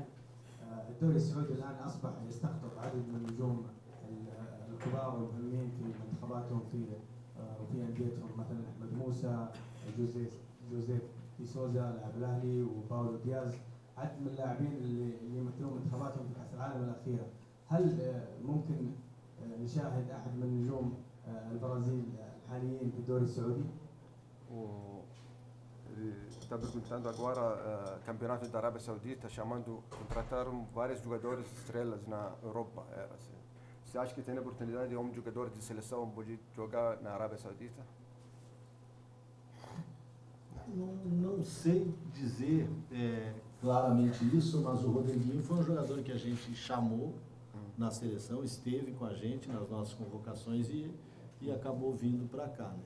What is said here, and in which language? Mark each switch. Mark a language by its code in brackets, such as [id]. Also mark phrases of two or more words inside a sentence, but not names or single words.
[ar] الدوري السعودي الان اصبح يستقطب عدد من النجوم الكبار والمهمين في منتخباتهم وفي انديتهم، مثلا احمد موسى، جوزيف دي سوزا لاعب الاهلي، وباولو دياز. عدد من اللاعبين اللي يمثلون منتخباتهم في كأس العالم الأخيرة. هل ممكن نشاهد أحد من نجوم البرازيل الحاليين في الدوري السعودي؟ [pt] Está perguntando agora campeonato da Arábia Saudita, chamando, contrataram vários jogadores estrelas na Europa. Você acha que tem a oportunidade de um jogador de seleção pode jogar na Arábia Saudita? Não sei dizer claramente isso, mas o Rodriguinho foi um jogador que a gente chamou na seleção, esteve com a gente nas nossas convocações e acabou vindo para cá, né?